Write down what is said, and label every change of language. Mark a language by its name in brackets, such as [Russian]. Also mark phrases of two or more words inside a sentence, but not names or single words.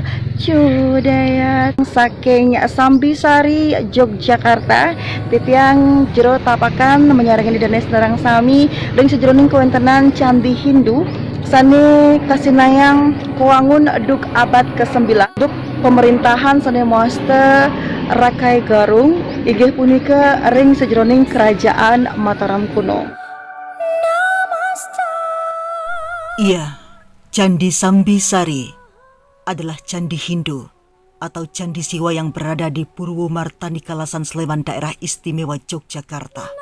[Balinese] Cudayat saking Sambisari Yogyakarta titiang jero tapakan menyarangi di danes nerang sami ring sejroning kawentenan Candi Hindu sane kasinayang kuangun duk abad ke-9 duk pemerintahan sane Moaste Rakai Garung inggih punika ring sejroning Kerajaan Mataram kuno. [Indonesian] Iya, Candi Sambisari adalah candi Hindu atau candi Siwa yang berada di Purwomartani Kalasan Sleman daerah istimewa Yogyakarta.